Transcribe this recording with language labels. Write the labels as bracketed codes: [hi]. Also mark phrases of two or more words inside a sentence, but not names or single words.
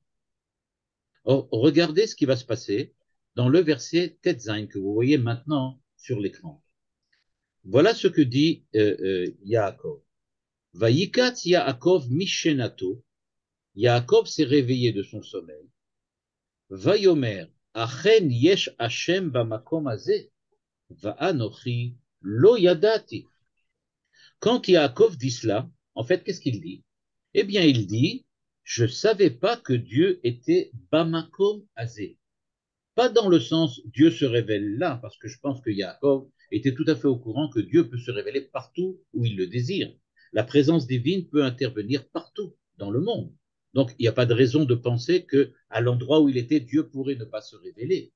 [fr] Or, regardez ce qui va se passer dans le verset Tetzain que vous voyez maintenant sur l'écran. Voilà ce que dit Yaakov. [he] וייקץ יעקב משנתו, [fr] Yaakov s'est réveillé de son sommeil. [he] ויאמר אכן יש השם במקום הזה ואנכי לא ידעתי. [fr] Quand Yaakov dit cela, en fait, qu'est-ce qu'il dit? Eh bien, il dit, je ne savais pas que Dieu était [he] במקום הזה. [fr] Pas dans le sens Dieu se révèle là, parce que je pense que Yaakov était tout à fait au courant que Dieu peut se révéler partout où il le désire. La présence divine peut intervenir partout dans le monde. Donc, il n'y a pas de raison de penser que à l'endroit où il était, Dieu pourrait ne pas se révéler.